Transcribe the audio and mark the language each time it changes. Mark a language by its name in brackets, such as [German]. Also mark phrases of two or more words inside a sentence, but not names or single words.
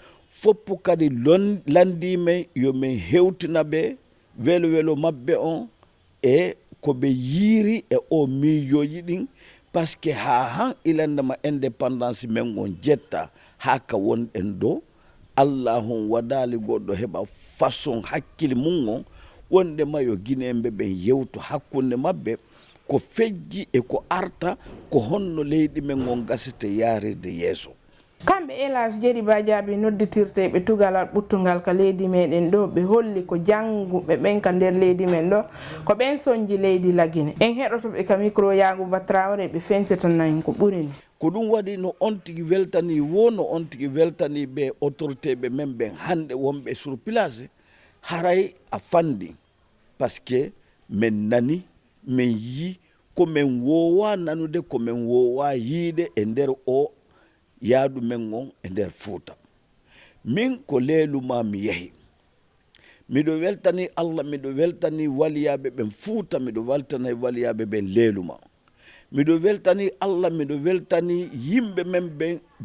[Fula] foppu kadi landime yo min hewtina ɓe welo mabɓe on e ko ɓe yiiri e o miijoji ɗin [French] par ce que [Fula] ha han ilandema indépendance men on jetta ha ka wonɗen dow allah hon waɗali goɗɗo heɓa façon hakkille mum on wondema yo guinéɓe ɓen yewto hakkunde mabɓe ko fejji e ko arta ko honno leydi men on gasete yaarede yeeso. kamɓe Elage Djeriba Diaby nodditirteɓe tugalal ɓuttugal ka leydi meɗen ɗo ɓe holli ko jangguɓe ɓen ka nder leydi men ɗo ko ɓen soñji leydi Laguine en heɗotoɓe ka micro Yagouba Traoré ɓe fensitanayi ko ɓurini ko ɗum waɗi no on tigui weltani no on tigui weltani ɓe autorité ɓe men ɓen hande wonɓe [French] sur place [Fula] haray a fandi [French] par ce que [Fula] min nani min yi ko min wowa nanude ko min wowa yiide e nder o yaadu men on e nder Fouta min ko leeluma mi yehi miɗo weltani Allah miɗo weltani waliyaɓe ɓen Fouta miɗo weltani waliyaɓe ɓen leeluma miɗo weltani Allah miɗo weltani yimɓe men ɓen